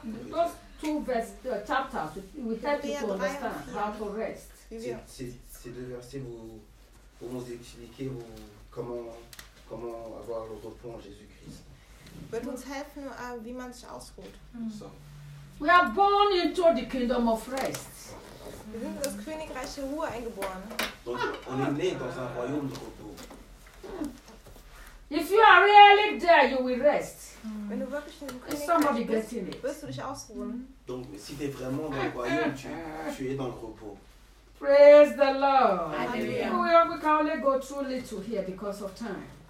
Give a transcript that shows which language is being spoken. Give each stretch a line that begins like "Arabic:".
English: Those two chapters, we help you to understand how to rest.
French: Ces deux versets vous vont expliquer comment avoir le repos en Jésus-Christ.
German: Wird uns helfen, wie man sich ausruht.
English: We are born into the kingdom of rest.
German: Wir sind in das Königreich der Ruhe eingeboren.
French: On est né dans un royaume de repos.
English: If you are really there, you will rest.
German: Wenn du wirklich in dem Königreich bist, wirst du dich ausruhen.
French: Donc, si tu es vraiment dans le royaume, tu es dans le repos.
English: Praise the Lord. Hallelujah. We can only go through little here because of time.